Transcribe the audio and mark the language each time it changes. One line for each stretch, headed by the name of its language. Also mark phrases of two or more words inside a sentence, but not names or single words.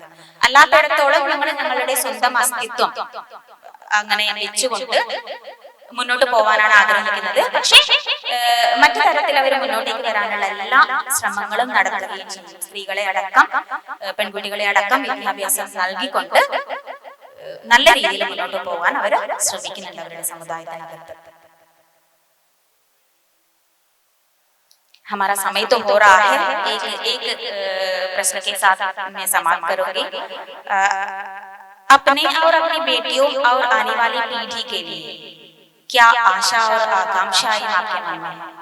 Malayalam: അല്ലാത്തിടത്തോളം ഞങ്ങൾ ഞങ്ങളുടെ സ്വന്തം അസ്തിത്വം അങ്ങനെ വെച്ചുകൊണ്ട് മുന്നോട്ട് പോകാനാണ് ആഗ്രഹിക്കുന്നത്. പക്ഷേ മറ്റു തരത്തിൽ അവർ മുന്നോട്ടേക്ക് വരാനുള്ള എല്ലാ ശ്രമങ്ങളും നടത്തുകയും ചെയ്യും. സ്ത്രീകളെ അടക്കം, പെൺകുട്ടികളെ അടക്കം വിദ്യാഭ്യാസം നൽകിക്കൊണ്ട് നല്ല രീതിയിൽ മുന്നോട്ട് പോകാൻ അവർ ശ്രമിക്കുന്നുണ്ട് അവരുടെ സമുദായത്തിനകത്ത്.
Hindi: हमारा समय तो हो रहा है. एक प्रश्न के साथ मैं समाप्त करूंगी. अपने और अपनी बेटियों और आने वाली पीढ़ी के लिए क्या आशा और आकांक्षाएं आपके मन में है?